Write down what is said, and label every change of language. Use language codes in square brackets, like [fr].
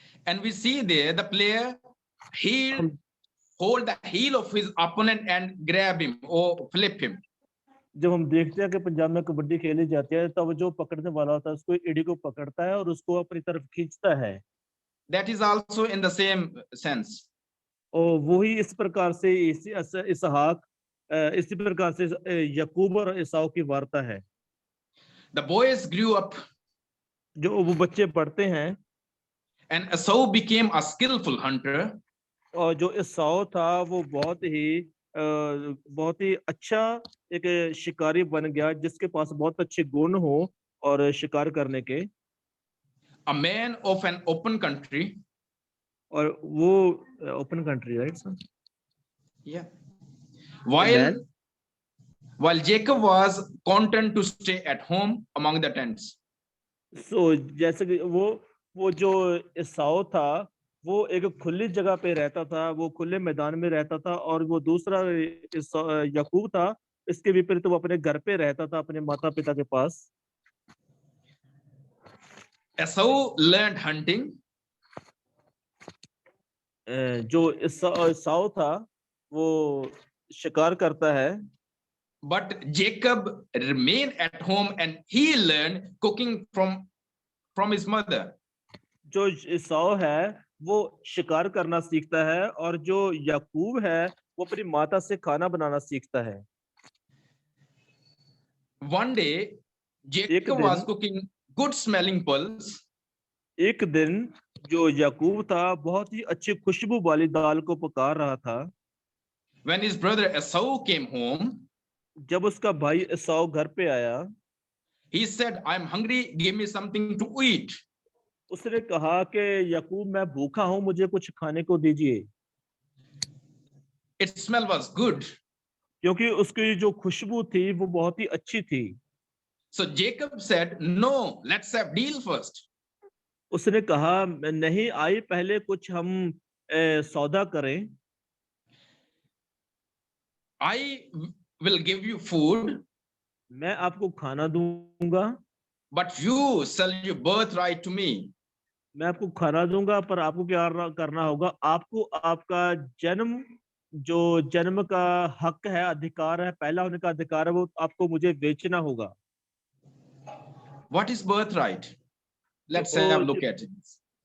[en] And we see there the player he'll [hi] हम [en] hold the heel of his opponent and grab him or flip him. [hi] जब हम देखते हैं कि पंजाब में कबड्डी खेली जाती है तब जो पकड़ने वाला होता है उसको एड़ी को पकड़ता है और उसको अपनी तरफ खींचता है। [en] That is also in the same sense. [hi] और वही इस प्रकार से इसहाक इसी प्रकार से याकूब और ईसाऊ की वार्ता है। [en] The boys grew up [hi] जो वो बच्चे पढ़ते हैं [en] and Esau became a skillful hunter. [hi] और जो ईसाऊ था वो बहुत ही अच्छा एक शिकारी बन गया जिसके पास बहुत अच्छे गुण हो और शिकार करने के। [en] A man of an open country. [hi] और वो [en] Open country, right sir? Yeah. While Jacob was content to stay at home among the tents. [hi] सो जैसे कि वो जो ईसाऊ था वो एक खुली जगह पे रहता था, वो खुले मैदान में रहता था, और वो दूसरा याकूब था इसके विपरीत वो अपने घर पे रहता था अपने माता पिता के पास। [en] Esau learned hunting. [hi] जो ईसाऊ था वो शिकार करता है, [en] But Jacob remained at home and he learned cooking from his mother. [hi] जो ईसाऊ है वो शिकार करना सीखता है और जो याकूब है वो अपनी माता से खाना बनाना सीखता है। [en] One day Jacob was cooking good smelling pulse. [hi] एक दिन जो याकूब था बहुत ही अच्छी खुशबू वाली दाल को पका रहा था। [en] When his brother Esau came home, [hi] जब उसका भाई ईसाऊ घर पे आया, [en] he said, I'm hungry, give me something to eat. [hi] उसने कहा कि याकूब मैं भूखा हूं, मुझे कुछ खाने को दीजिए। [en] Its smell was good. [hi] क्योंकि उसकी जो खुशबू थी वो बहुत ही अच्छी थी। [en] So Jacob said, no, let's have deal first. [hi] उसने कहा नहीं, आई पहले कुछ हम सौदा करें। [en] I will give you food, [hi] मैं आपको खाना दूंगा, [en] but you sell your birthright to me. [hi] मैं आपको खाना दूंगा पर आपको क्या करना होगा, आपको आपका जो जन्म का हक है, अधिकार है, पहला होने का अधिकार है, वो आपको मुझे बेचना होगा। [en] What is birthright? Let's have a look at it.